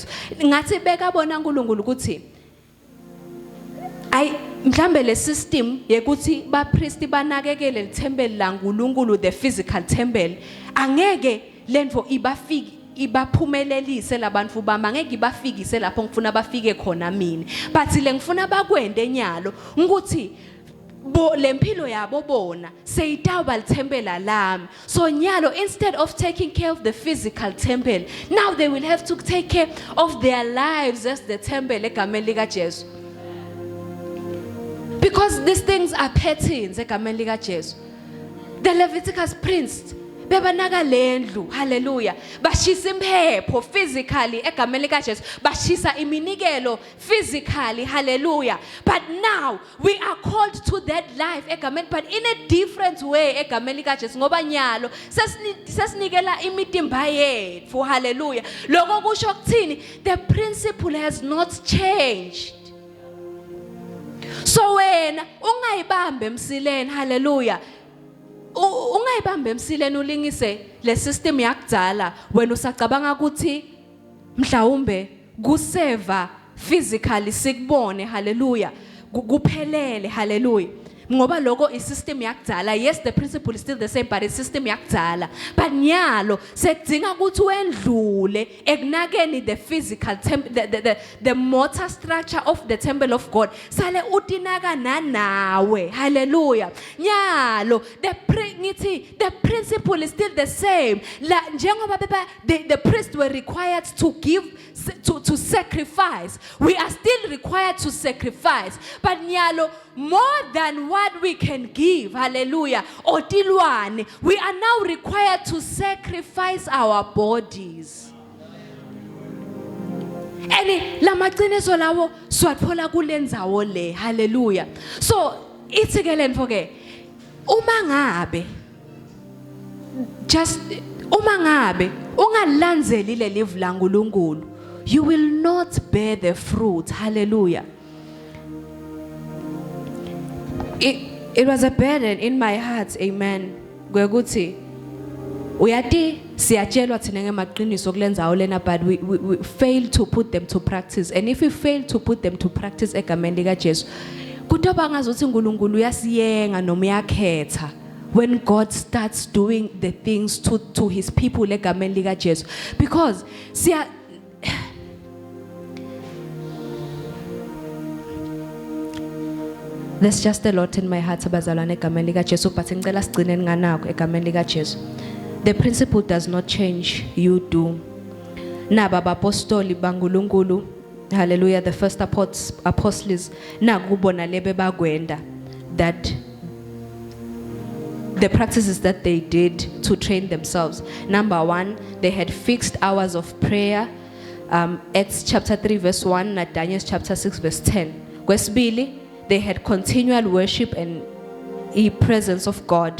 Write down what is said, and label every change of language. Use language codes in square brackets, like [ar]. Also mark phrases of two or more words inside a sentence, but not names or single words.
[ss] Ngathi bekabona uNkulunkulu ukuthi mhlambe le system yekuthi ba priest banakekele lethempeli laNkulunkulu, [en] the physical temple, [ss] angeke lento ibaphumelelise labantu bami, angeke ibafikise lapho ngifuna bafike khona mina, but le ngifuna bakwende nyalo ukuthi lempilo yabo bona seyitawuba lithempela lami. [en] So nyalo, instead of taking care of the physical temple, now they will have to take care of their lives as the temple [ss] egameni lika Jesu. [en] Because these things are patterns [ss] egameni lika Jesu. [en] The Leviticus priest [ss] bebanaka lendlu, hallelujah, bashisa impepho physically egameni lika Jesu, bashisa iminikelo physically, hallelujah. [en] But now we are called to that life egameni, but in a different way [ss] egameni lika Jesu, ngoba nyalo sesinikela imitimba yethu, [en] hallelujah. [ss] Lokho kusho ukuthini? [en] The principle has not changed. [ss] So wena ungayibambe emsileni, hallelujah, ungayibambe emsileni ulingise le system yakudala wena usacabanga ukuthi mhlawumbe kuseva physically sikubone, hallelujah, kuphelele, hallelujah. Ngoba lokho isystem yakudala, [en] yes, the principle is still the same, but it's system yakudala. But [ss] nyalo sekudinga ukuthi wendlule ekunakeni [en] the physical the mortar structure of the temple of God. [ss] Sale utinaka nawe, hallelujah. [en] Nyalo the principle is still the same. [ss] La njengoba [en] the priests were required to give to sacrifice, we are still required to sacrifice. But nyalo, more than what we can give, hallelujah, otilwane, we are now required to sacrifice our bodies. [ss] And lamaqiniso lawo swathola kulenzawo le, hallelujah. So ithi ke lento ke uma ngabe ungalandzeli le live la uNkulunkulu, [en] you will not bear the fruit, hallelujah. It was a burden in my heart, amen. [ss] Gwekuthi uyati siyatshelwa thina ngemaqiniso kulenzawo lena, [en] but we fail to put them to practice. And if we fail to put them to practice [ss] egameni lika Jesu, kutoba ngazuthi uNkulunkulu uyasiyenga noma uyakhetha [en] when God starts doing the things to his people [ss] egameni lika Jesu. [en] Because there's just a lot in my heart [ss] abazalwane egameni lika Jesu, but ngicela sigcine nganako egameni lika Jesu. [en] The principle does not change, you do. [ss] Naba apostoli baNkulunkulu, hallelujah, [en] the first apostles [ss] nakubona lebe bagwenda, [en] that the practices that they did to train themselves. Number one, they had fixed hours of prayer. Acts chapter 3 verse 1, and Daniel chapter 6 verse 10. Kwesibili, they had continual worship and the presence of God.